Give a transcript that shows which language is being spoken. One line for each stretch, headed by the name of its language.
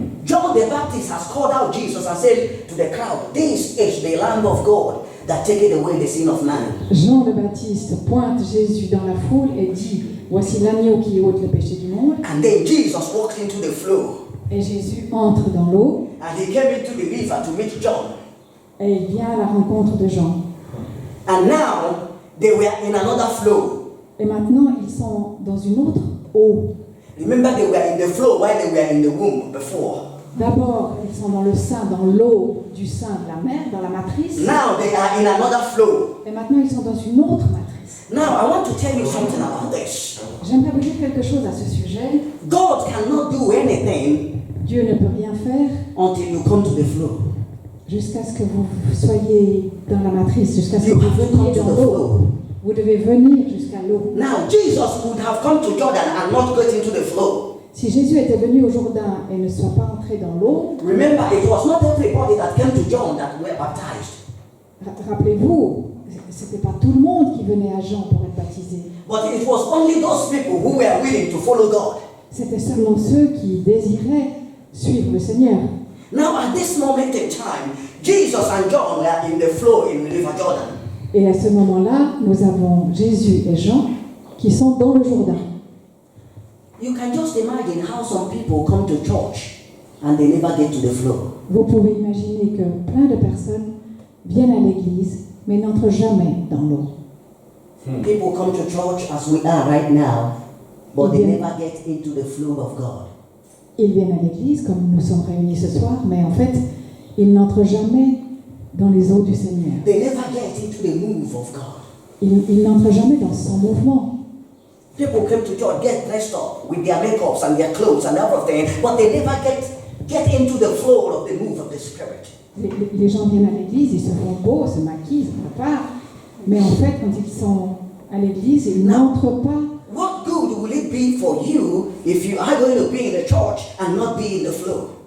English: John the Baptist has called out Jesus and said to the crowd, "This is the Lamb of God that taketh away the sin of man."
French: Jean le Baptiste pointe Jésus dans la foule et dit, voici l'agneau qui ôte le péché du monde.
English: And then Jesus walked into the flow
French: Et Jésus entre dans l'eau
English: and he came into the river to meet John.
French: et il vient à la rencontre de Jean.
English: And now they were in another flow.
French: Et maintenant, ils sont dans une autre eau.
English: Remember, they were in the flow while they were in the womb before.
French: D'abord, ils sont dans le sein, dans l'eau du sein de la mère, dans la matrice.
English: Now they are in another flow.
French: Et maintenant, ils sont dans une autre matrice.
English: Now I want to tell you something about this.
French: J'aimerais vous dire quelque chose à ce sujet.
English: God cannot do anything
French: Dieu ne peut rien faire
English: until you come to the flow.
French: jusqu'à ce que vous soyez dans la matrice, jusqu'à ce que
English: You
French: vous
English: have to come
French: veniez
English: to
French: dans
English: the
French: l'eau.
English: flow.
French: Vous devez venir jusqu'à l'eau.
English: Now Jesus would have come to Jordan and not got into the flow.
French: Si Jésus était venu au Jourdain et ne soit pas entré dans l'eau,
English: Remember, it was not everybody that came to John that were baptized.
French: rappelez-vous, c'était pas tout le monde qui venait à Jean pour être baptisé.
English: But it was only those people who were willing to follow God.
French: C'était seulement ceux qui désiraient suivre le Seigneur.
English: Now at this moment in time, Jesus and John were in the flow in the River Jordan.
French: Et à ce moment-là, nous avons Jésus et Jean qui sont dans le Jourdain.
English: You can just imagine how some people come to church and they never get to the flow.
French: Vous pouvez imaginer que plein de personnes viennent à l'église, mais n'entrent jamais dans l'eau.
English: People come to church as we are right now, but they Yeah. never get into the flow of God.
French: Ils viennent à l'église, comme nous sommes réunis ce soir, mais en fait, ils n'entrent jamais dans les eaux du Seigneur.
English: They never get into the move of God.
French: Ils n'entrent jamais dans son mouvement.
English: People come to church, get dressed up with their makeups and their clothes and everything, but they never get into the flow of the move of the Spirit.
French: Les gens viennent à l'église, ils se font beaux, se maquillent, se préparent, mais en fait, quand ils sont à l'église, ils n'entrent pas.
English: What good will it be for you if you are going to be in the church and not be in the flow?